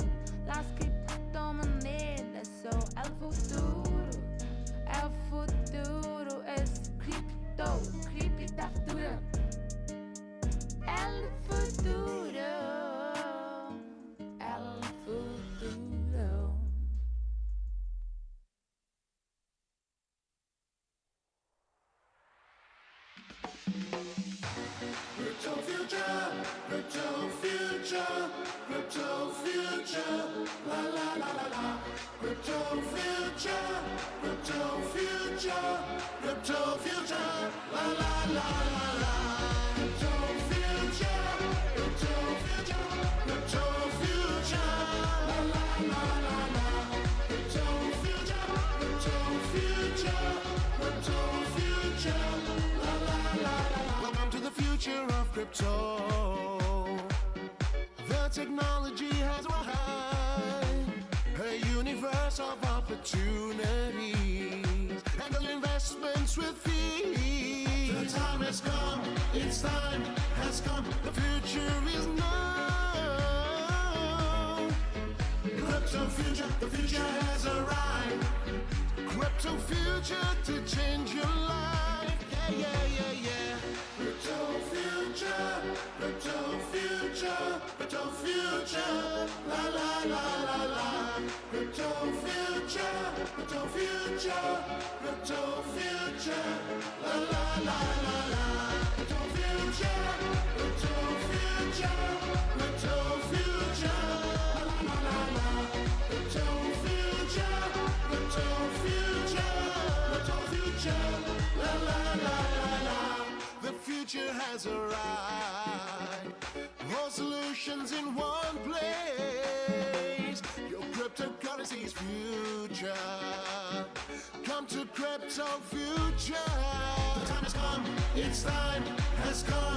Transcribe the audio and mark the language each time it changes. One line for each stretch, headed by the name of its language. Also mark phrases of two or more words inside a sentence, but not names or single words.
Spanish: Las criptomonedas son el futuro. El futuro es cripto, criptofutura. El futuro, el futuro.
English: Crypto future, crypto future, crypto future, la la la la la. Crypto future, crypto future, crypto future, la la la la la. Crypto future, crypto future, crypto future, la la la la la. Crypto future, crypto future, crypto future, la la la la la. Welcome to the future of crypto. The technology has arrived, a universe of opportunities, and all your investments with fees. The time has come, its time has come, the future is now. Crypto future, the future has arrived. Crypto future to change your life. Yeah, yeah, yeah, yeah. Crypto future, crypto future, crypto future, la la la la la. Crypto future, crypto future, crypto future, la la la la la. Crypto future, crypto future, crypto future, la la la la. Crypto future, crypto future, crypto future, la la la la la. The future has arrived. All solutions in one place. Your cryptocurrency's future. Come to Crypto Future. The time has come. Its time has come.